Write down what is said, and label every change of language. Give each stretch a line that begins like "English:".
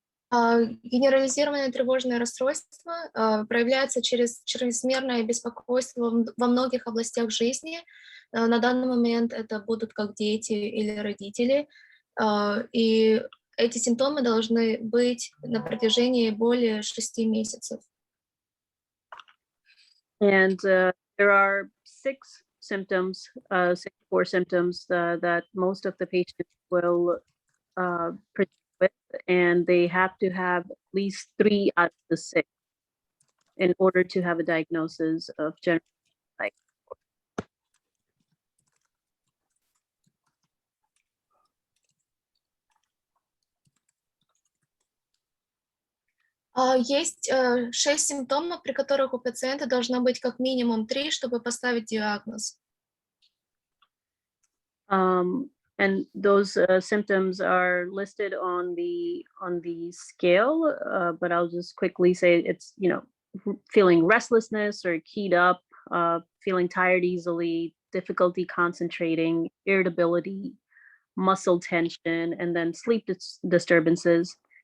Russian: Генерализированное тревожное расстройство проявляется через чрезмерное беспокойство во многих областях жизни. На данный момент это будут как дети или родители. И эти симптомы должны быть на протяжении более 6 месяцев.
English: And there are 6 symptoms, 6 core symptoms that most of the patients will present with, and they have to have at least 3 out of the 6 in order to have a diagnosis of general anxiety.
Russian: Есть 6 симптомов, при которых у пациента должно быть как минимум 3, чтобы поставить диагноз.
English: And those symptoms are listed on the scale, but I'll just quickly say it's, you know, feeling restlessness or keyed up, feeling tired easily, difficulty concentrating, irritability, muscle tension, and then sleep disturbances.